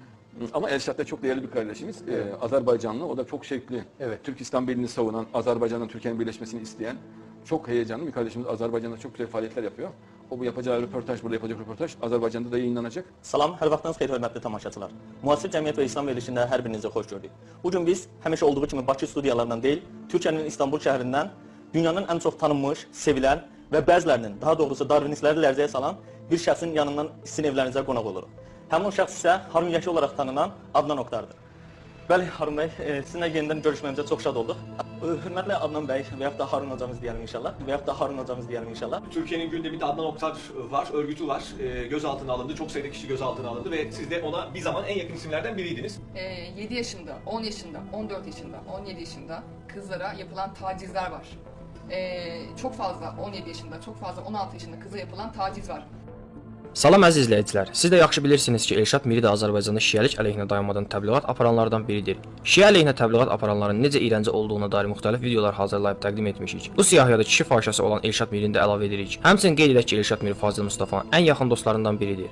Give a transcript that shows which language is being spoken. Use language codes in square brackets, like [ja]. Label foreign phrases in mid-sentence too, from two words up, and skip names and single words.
[tr] Ama Elşad da çok değerli bir kardeşimiz. Azerbaycanlı. O da çok şevkli. Evet. Türk İslam Birliği'ni savunan, Azerbaycan'la Türkiye'nin birleşmesini isteyen çok heyecanlı bir kardeşimiz. Azerbaycan'da çok güzel faaliyetler yapıyor. O bu yapacağı röportaj, burada yapacak röportaj Azerbaycan'da da yayınlanacak. [az] Salam, hər vaxtınız xeyir hörmətli tamaşaçılar. Müasir cəmiyyət və İslam verilişində hər birinizi xoş gördük. Bu gün biz həmişə olduğu kimi Bakı studiyalarından deyil, Türkiyənin İstanbul şəhərindən dünyanın ən çox tanınmış, sevilən və bəzilərinin, daha doğrusu darvinistləri lərzəyə salan bir şəxsin yanından sizin evlərinizə qonaq oluruq. Həmin o şəxs isə Harun Yəki olaraq tanınan Adnan Oktardır. Bəli, Harun bəy, sizinlə yenidən görüşməyimizə çox şad olduq. Hörmətli Adnan bəy və yaxud da Harun hocamız deyəlim inşallah. Və yaxud da Harun hocamız deyəlim inşallah. [tr] Türkiye'nin gündeminde Adnan Oktar var, örgütü var. Gözaltına alındı, çok sayıda kişi gözaltına alındı ve siz de ona bir zaman en yakın isimlerden biriydiniz. 7 yaşında, 10 yaşında, 14 yaşında, 17 yaşında kızlara yapılan tacizler var. Çok fazla 17 yaşında, çok fazla 16 yaşında kıza yapılan taciz var. [az] Salam əziz izləyicilər. Siz də yaxşı bilirsiniz ki, Elşad Miri də Azərbaycanda şiəlik əleyhinə dayanmadan təbliğat aparanlardan biridir. Şiə əleyhinə təbliğat aparanların necə iyrənci olduğuna dair müxtəlif videolar hazırlayıb təqdim etmişik. Bu siyahıya kişi fahişəsi olan Elşad Mirini də əlavə edirik. Həmçinin qeyd edək ki, Elşad Miri Fazil Mustafanın ən yaxın dostlarından biridir.